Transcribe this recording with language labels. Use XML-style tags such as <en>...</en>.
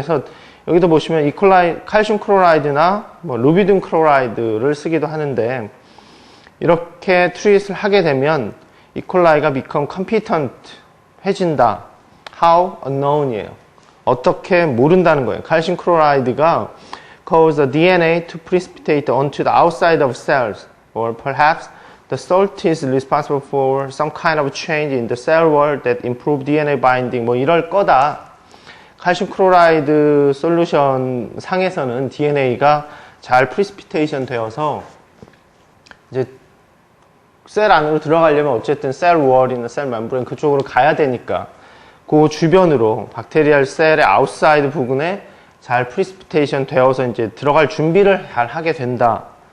<ko>그래서 여기도 보시면 이콜라이 칼슘 클로라이드나 뭐 루비딘 클로라이드를 쓰기도 하는데, 이렇게 트릿을 하게 되면 이콜라이가</ko> <en>become competent</en> <ko>해진다.</ko> <en>How? unknown</en> <ko>이에요. 어떻게 모른다는 거예요. 칼슘 클로라이드가</ko> <en>cause the DNA to precipitate onto the outside of cells, or perhaps the salt is responsible for some kind of change in the cell wall that improve DNA binding.</en> <ko>뭐 이럴 거다. 칼슘 클로라이드 솔루션 상에서는 DNA가 잘 프리시피테이션 되어서 이제 셀 안으로 들어가려면 어쨌든 셀 월이나 셀 멤브레인 그쪽으로 가야 되니까 그 주변으로 박테리얼 셀의 아웃사이드 부분에 잘 프리시피테이션 되어서 이제 들어갈 준비를 잘 하게 된다.</ko>